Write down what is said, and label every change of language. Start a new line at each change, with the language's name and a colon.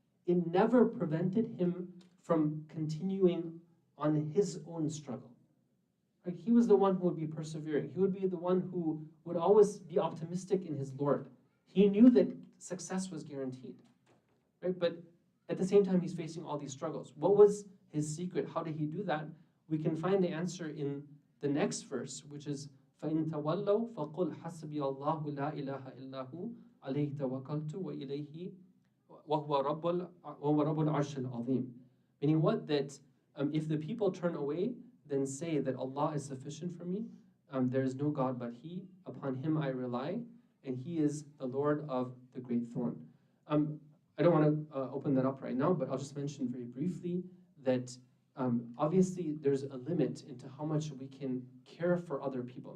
English: It never prevented him from continuing on his own struggle. Right? He was the one who would be persevering. He would be the one who would always be optimistic in his Lord. He knew that success was guaranteed. Right? But at the same time, he's facing all these struggles. What was his secret? How did he do that? we can find the answer in the next verse, which is
Arabic: فَإِن تَوَلَّوْا فَقُلْ حَسْبِيَ اللَّهُ لَا إِلَهَ إِلَّا هُ عَلَيْهِ تَوَكَّلْتُ وَإِلَيْهِ وَهُوَ رَبُّ الْعَرْشِ الْعَظِيمِ.
English: Meaning what? That if the people turn away, then say that Allah is sufficient for me. There is no God but He. Upon Him I rely, and He is the Lord of the great throne. I don't want to open that up right now, but I'll just mention very briefly that obviously there's a limit into how much we can care for other people.